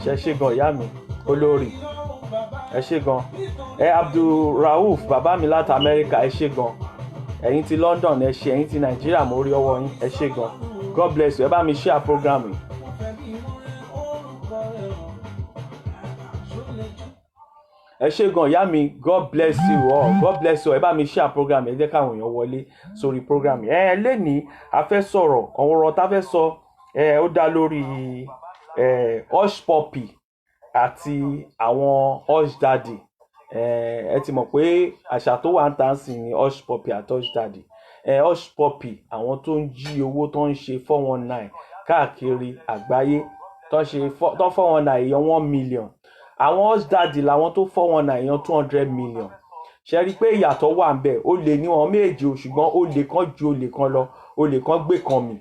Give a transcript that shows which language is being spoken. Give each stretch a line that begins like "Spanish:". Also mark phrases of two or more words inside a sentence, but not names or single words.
Yoruba: Ẹ ṣé gan ìyá mi olórí, ẹ ṣé gan. Abdulrauf bàbá mi láti Amẹ́ríkà, ẹ ṣé gan. Ẹ̀yin ti London ẹ ṣé, ẹ̀yin ti Nàìjíríà mo rí ọwọ́ yín, ẹ ṣé gan.
English: God bless you.
Yoruba: Ẹ bá mi
English: share program
Yoruba: yìí. Ẹ ṣé gan ìyá mi,
English: God bless you all, God bless you.
Yoruba: Ẹ bá mi
English: share program
Yoruba: yìí, ẹ jẹ́ káwọn èèyàn wọlé sórí program yìí. Lẹ́ni a fẹ́ sọ̀rọ̀, ọ̀rọ̀ tá fẹ́ sọ ó dá lórí
English: hush puppy
Yoruba: àti àwọn
English: hush daddy.
Yoruba: Ẹ ti mọ̀ pé àṣà tó wà ń tà sí ni
English: hush puppy
Yoruba: àti
English: hush daddy. Hush puppy
Yoruba: àwọn tó ń jí owó, tó ń ṣe 419 káàkiri àgbáyé, tó 419 èèyàn 1 million. Àwọn
English: hush daddy
Yoruba: làwọn tó 419 èèyàn 200 million. Ṣé rí pé ìyàtọ̀ wà ń bẹ̀? Ó lè ní wọn méjì o, ṣùgbọ́n ó lè kan ju olè kan lọ, olè kan gbé kan mì.